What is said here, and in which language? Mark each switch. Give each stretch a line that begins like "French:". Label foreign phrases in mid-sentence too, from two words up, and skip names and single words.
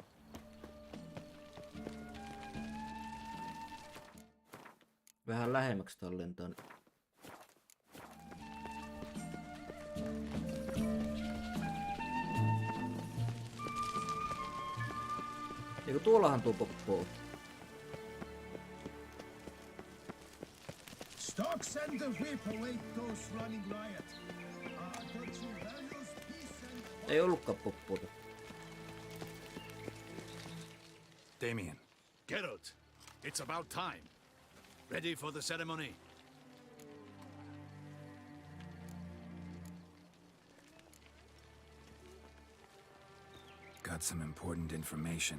Finnish: Vähän lähemmäksi tallentaa. Eikö tuollahan tuo poppo on?
English: Stocks and the whip await those running riot. Don't you values peace and...
Finnish: Ei ollutkaan poppuota. Damien.
English: Geralt, it's about time. Ready for the ceremony? Got some important information.